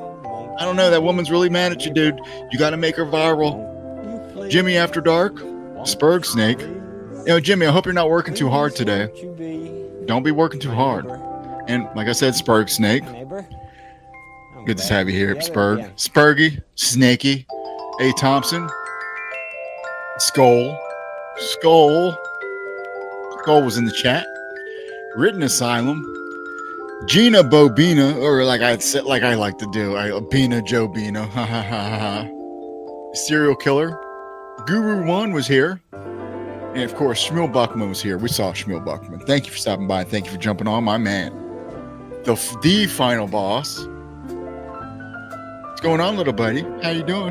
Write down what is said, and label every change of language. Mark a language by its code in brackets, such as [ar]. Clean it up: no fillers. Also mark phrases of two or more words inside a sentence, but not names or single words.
[en] I don't know. That woman's really mad at you, dude. You got to make her viral. Jimmy After Dark. Spurg Snake. Jimmy, I hope you're not working too hard today. Don't be working too hard. And like I said, Spurg Snake. Good to have you here, Spurg. Spurgy. Snaky. A. Thompson. Skull was in the chat. Written Asylum. Gina Bobina, or like I said, like I like to do, Bina Joe Bina. Ha ha ha ha. Serial killer. Guru One was here. And of course, Schmuel Buckman was here. We saw Schmuel Buckman. Thank you for stopping by. Thank you for jumping on, my man. The final boss. What's going on, little buddy? How you doing?